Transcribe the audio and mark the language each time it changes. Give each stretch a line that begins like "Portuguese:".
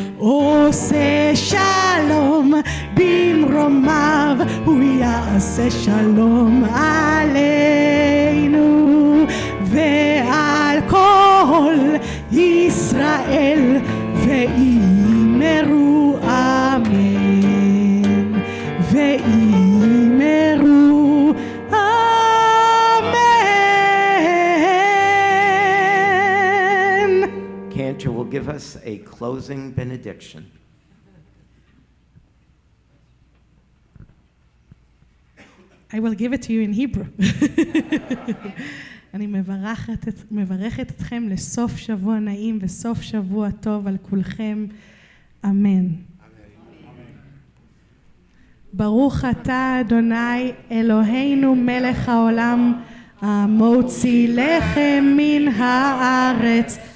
Hebrew: עושה שלום במרומיו, הוא יעשה שלום עלינו ועל כל ישראל ויאמרו אמן. ויאמרו amen.
English: Cantor will give us a closing benediction. I will give it to you in Hebrew.
Hebrew: אני מברכת אתכם לסוף שבוע נעים וסוף שבוע טוב על כולכם. אמן. ברוך אתה אדוני אלוהינו מלך העולם המוציא לחם מן הארץ.